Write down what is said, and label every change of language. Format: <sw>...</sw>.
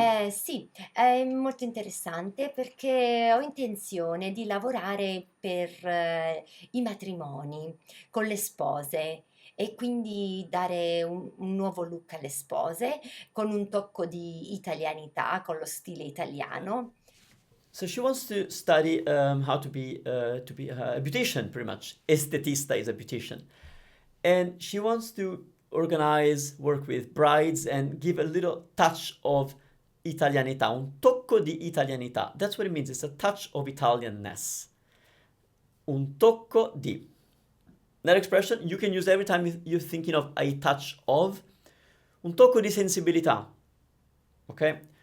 <it>Sì, è molto interessante perché ho intenzione di lavorare per i matrimoni con le spose e quindi dare un nuovo look alle spose con un tocco di italianità, con lo stile italiano.</it> <en>So she wants to study how to be a beautician, pretty much. Estetista is a beautician, and she wants to organize, work with brides, and give a little touch of italianità,</en> <it>un tocco di italianità.</it> <en>That's what it means. It's a touch of Italianness.</en> <it>Un tocco di.</it> <en>That expression you can use every time you're thinking of a touch of.</en> <it>Un tocco di sensibilità, ok?</it>